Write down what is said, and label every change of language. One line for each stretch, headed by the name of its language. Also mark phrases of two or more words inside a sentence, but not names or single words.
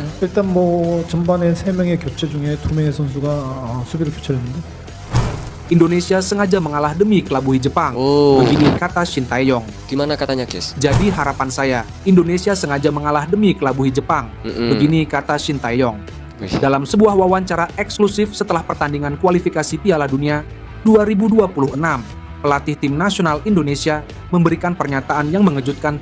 Korean: 일단 전반에 3명의 교체 중에 2명의 선수가 수비로 교체를 했는데
Indonesian: Indonesia sengaja mengalah demi kelabuhi Jepang. Oh. Begini kata Shin Tae-yong. Gimana katanya, guys? Jadi harapan saya, Indonesia sengaja mengalah demi kelabuhi Jepang. Begini kata Shin Tae-yong. Wih. Dalam sebuah wawancara eksklusif setelah pertandingan kualifikasi Piala Dunia 2026, pelatih tim nasional Indonesia memberikan pernyataan yang mengejutkan